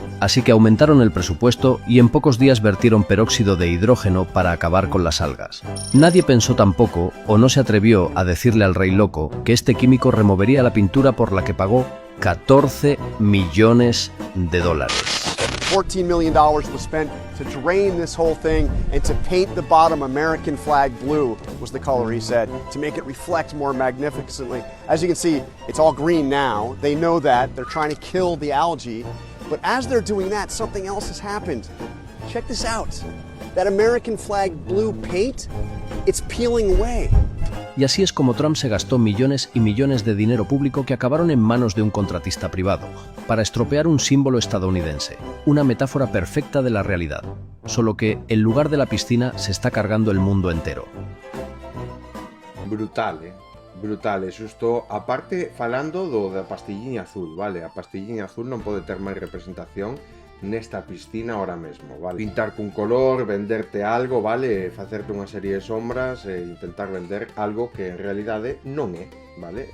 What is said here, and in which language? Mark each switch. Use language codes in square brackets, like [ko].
[es] así que aumentaron el presupuesto y en pocos días vertieron peróxido de hidrógeno para acabar con las algas. Nadie pensó tampoco, o no se atrevió a decirle al rey loco, que este químico removería la pintura por la que pagó 14 millones de dólares. [en] $14 million was spent to drain this whole thing and to paint the bottom American flag blue, was the color he said, to make it reflect more magnificently. As you can see, it's all green now. They know that. They're trying to kill the algae. But as they're doing that, something else has happened. Check this out. That American flag blue paint, it's peeling away. [es] Y así es como Trump se gastó millones y millones de dinero público que acabaron en manos de un contratista privado, para estropear un símbolo estadounidense, una metáfora perfecta de la realidad, solo que en lugar de la piscina se está cargando el mundo entero. [gl] Brutal, brutal, xusto, aparte falando da pastilliña azul, vale, a pastilliña azul non pode ter máis representación nesta piscina ahora mesmo, vale? Pintar cun color, venderte algo, vale? Facerte unha serie de sombras e intentar vender algo que en realidade non é, vale?